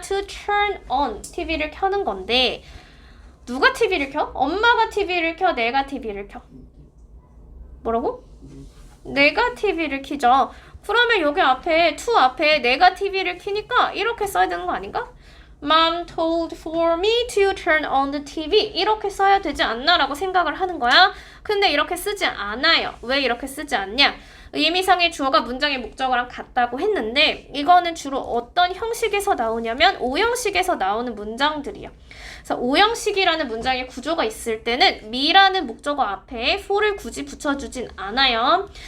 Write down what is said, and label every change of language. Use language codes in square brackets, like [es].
[en] to turn on [ko] TV를 켜는 건데 누가 TV를 켜? 엄마가 TV를 켜? 내가 TV를 켜? 뭐라고? 내가 TV를 켜죠. 그러면 여기 앞에 to 앞에 내가 TV를 켜니까 이렇게 써야 되는 거 아닌가? [en] Mom told for me to turn on the TV [ko] 이렇게 써야 되지 않나? 라고 생각을 하는 거야. 근데 이렇게 쓰지 않아요. 왜 이렇게 쓰지 않냐? 의미상의 주어가 문장의 목적어랑 같다고 했는데 이거는 주로 어떤 형식에서 나오냐면 오형식에서 나오는 문장들이야. 그래서 오형식이라는 문장의 구조가 있을 때는 me라는 목적어 앞에 for를 굳이 붙여주진 않아요.